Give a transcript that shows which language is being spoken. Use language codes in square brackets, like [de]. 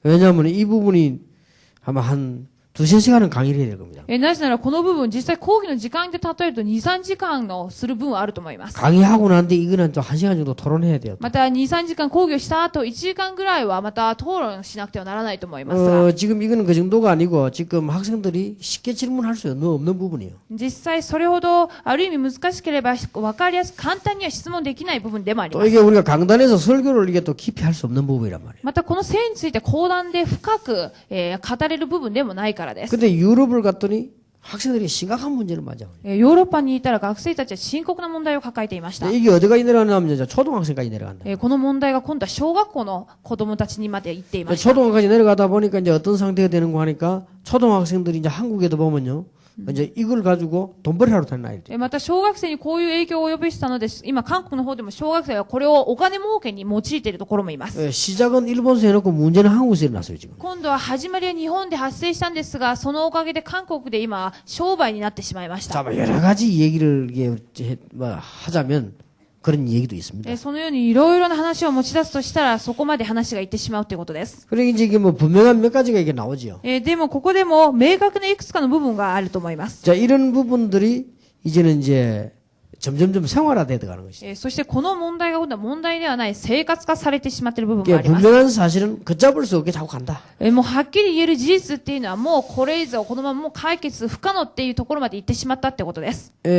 [ko] 왜냐하면 이 부분이 아마 한 두세 시간은 강의를 해야 될 겁니다. [ja] なぜならこの部分実際講義の時間で例えると2、3時間のする分はあると思います。 [ko] 강의하고 난데 이거는 좀 1시간 정도 토론해야 돼요. [ja] また2、3時間講義をした後1時間ぐらいはまた討論しなくてはならないと思いますが、 [ko] 지금 이거는 그 정도가 아니고 지금 학생들이 쉽게 질문할 수 없는 부분이에요. [ja] 実際それほどある意味難しければ分かりやすく簡単には質問できない部分でもあり [ko] 또 [ja] ます。 [ko] 이게 우리가 강단에서 설교를 이게 또 깊이 할 수 없는 부분이란 말이에요. [ja] またこの性について講談で深く、語れる部分でもないからです。 [ko] 근데 유럽을 갔더니 학생들이 심각한 문제를 맞아요. [ja] ヨーロッパにいたら学生たちは深刻な問題を抱えていました。 [ko] 이게 어디까지 내려가냐면 이제 초등학생까지 내려간다. [ja] この問題が今度は小学校の子供たちにまで行っていました。 [ko] 초등학까지 내려가다 보니까 이제 어떤 상태가 되는 거 하니까 초등학생들이 이제 한국에도 보면요. 이제 이걸 가지고 돈벌이하러 다니는 아이들. [ja] また小学生にこういう影響を及ぼしたのです。今韓国の方でも小学生はこれをお金儲けに用いているところもいます。 [ko] 시작은 일본에서 해놓고 문제는 한국에서 일어났어요 지금. [ja] 今度は始まりは日本で発生したんですが、そのおかげで韓国で今商売になってしまいまし [ko] 자, [ja] た。 [ko] 뭐 여러 가지 얘기를 이게 뭐 하자면 그런 얘기도 있습니다. [ja] そのようにいろいろな話を持ち出すとしたら、そこまで話がいってしまうということです。 [ko] 그러니까 이제 이게 뭐 분명한 몇 가지가 이게 나오지요. [ja] でもここでも明確ないくつかの部分があると思います。 [ko] 자, 이런 부분들이 이제는 이제 점점점 생활화돼 들어가는 것이죠. [ja] そしてこの問題が今度は問題ではない生活化されてしまっている部分もあ [ko] 그러니까 [ja] ります。 [ko] 분명한 사실은 걷잡을 수 없게 자꾸 간다. [ja] もうはっきり言える事実っていうのはもうこれ以上このままもう解決不可能っていうところまで行ってしまったってことです。